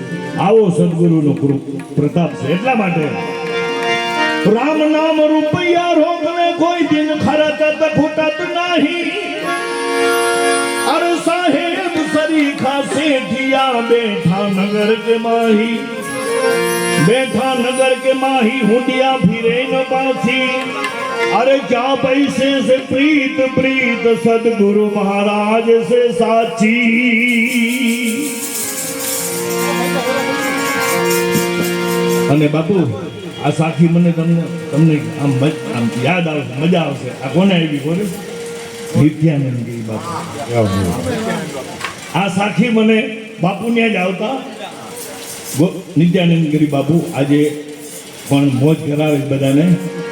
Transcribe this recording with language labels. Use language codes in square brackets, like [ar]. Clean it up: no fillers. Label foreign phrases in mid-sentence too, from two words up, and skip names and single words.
[gu] આવો સદગુરુનો પ્રતાપ છે. એટલા માટે [hi] राम नाम रूपिया रोकने कोई दिन खरचत फूटत नहीं. अरे साहेब सरीखा सेठिया बैठा नगर के माही. बैठा नगर के माही हुंडिया फिरे न पाछी. अरे क्या पैसे से प्रीत प्रीत सदगुरु महाराज से साची. [gu] અને બાપુ આ સાખી મને તમને આમ યાદ આવશે, મજા આવશે. આ કોને આવી બોલે? નિત્યાનંદગીરી બાપુ. આ સાખી મને બાપુ ત્યાં જ આવતા નિત્યાનંદગીરી બાપુ આજે પણ મોજ કરાવે બધાને.